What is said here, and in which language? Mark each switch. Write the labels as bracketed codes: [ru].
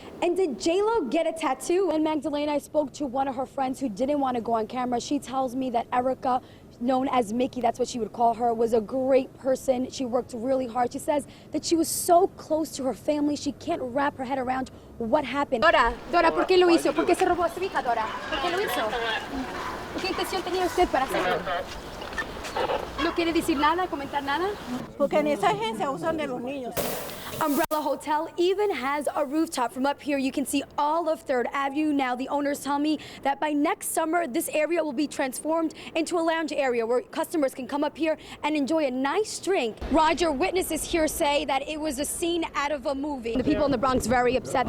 [en] And did J-Lo get a tattoo? And Magdalena, I spoke to one of her friends who didn't want to go on camera. She tells me that Erica, known as Mickey, that's what she would call her, was a great person. She worked really hard. She says that she was so close to her family, she can't wrap her head around what happened. [es] Dora, ¿por qué lo hizo? ¿Por qué se robó a su hija, Dora? ¿Por qué lo hizo? ¿Qué intención tenía usted para hacerlo? ¿No quiere decir nada, comentar nada? Porque en esa agencia usan de los niños. [en] Umbrella Hotel even has a rooftop. From up here, you can see all of 3rd Avenue. Now, the owners tell me that by next summer, this area will be transformed into a lounge area where customers can come up here and enjoy a nice drink. Roger, witnesses here say that it was a scene out of a movie. The people in the Bronx very upset.